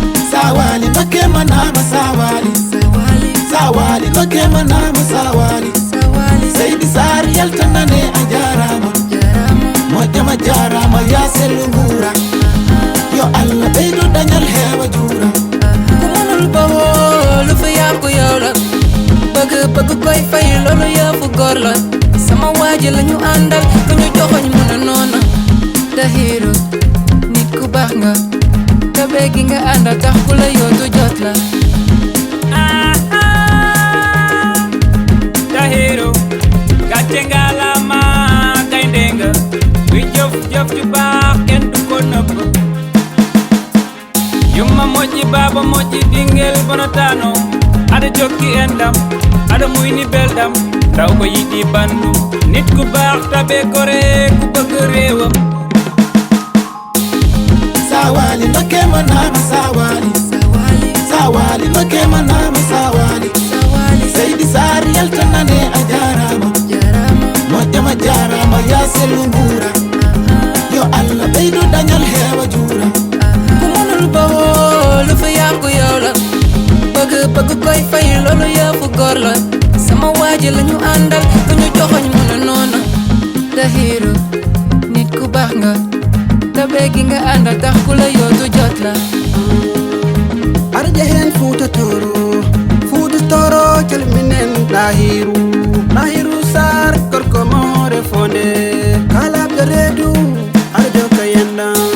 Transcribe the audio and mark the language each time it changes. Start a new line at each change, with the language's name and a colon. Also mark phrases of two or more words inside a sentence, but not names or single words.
Fula: Sawali make manama sawali. Sawali make manama sawali. Seydi Sarr yaltanane a jarama. Moƴƴam a jarama ya sellu ngura. Yo Allah ɓeydu dañal hewa jura.
Wolof: Ku mënul bawoo lu fi yàqu yow la. Bëgg, bëgg koy fay loolu yëfu góor la. Sama waa ji la ñu àndal, ku ñu joxoñ mu ne noonu. Tahirou, nit ku baax nga. Tabe gi nga àndal tax ku la yootu jot la. Ah, ah. Tahirou, gàcce ngalama gaynde nga. Kuy jëf, jëf ju baax kenn du ko nëbb.
Fula: Yumma moƴƴi, baba moƴƴi, ɓingel bonotano. Aɗa jokki e ndam, aɗa muyni belɗam. Taw ko yiɗi bandu,
Wolof: nit ku baax tabe kore ku bëgg réewam.
Fula: Sawali make manama sawali. Sawali make manama sawali. Seydi Sarr yaltanane a jarama. Moƴƴam a jarama ya sellu ngura. Yo Allah ɓeydu dañal hewa jura.
Wolof: Ku mënul bawoo lu fi yàqu yow la. Bëgg, bëgg koy fay loolu yëfu góor la. Sama waa ji la ñu àndal, ku ñu joxoñ mu ne noonu. Tahirou, nit ku baax nga. Tabe gi nga àndal tax ku la yootu jot la.
Fula: Arde hen Fuuta Tooro, Fuuta Tooro calminen Tahirou. Tahirou Sarr gorko moore fonde, kala ɓe reedu, arde ka yenda.